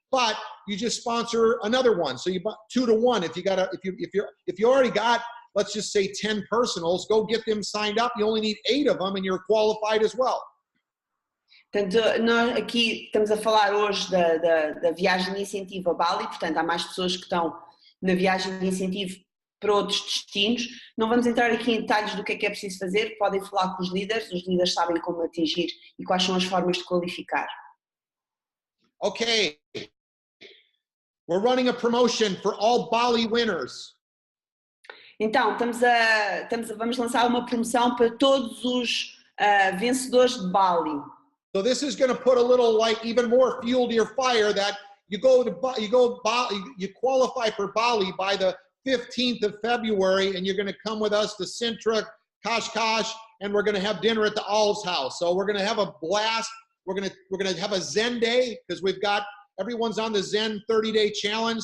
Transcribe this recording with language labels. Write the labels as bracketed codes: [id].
[en] But you just sponsor another one, so you buy 2 to 1. If you already got, let's just say 10 personals, go get them signed up. You only need 8 of them, and you're qualified as well. [pt] Portanto, nós aqui estamos a falar hoje da viagem de incentivo a Bali, portanto há mais pessoas que estão na viagem de incentivo para outros destinos. Não vamos entrar aqui em detalhes do que é preciso fazer, podem falar com os líderes sabem como atingir e quais são as formas de qualificar. [en] Okay, we're running a promotion for all Bali winners. [pt] Então, vamos lançar uma promoção para todos os vencedores de Bali. [en] So this is going to put a little, like, even more fuel to your fire that you qualify for Bali by the 15th of February, and you're going to come with us to Sintra, Kashkash, and we're going to have dinner at the All's house. So we're going to have a blast. We're going to have a Zen day because everyone's on the Zen 30-day challenge.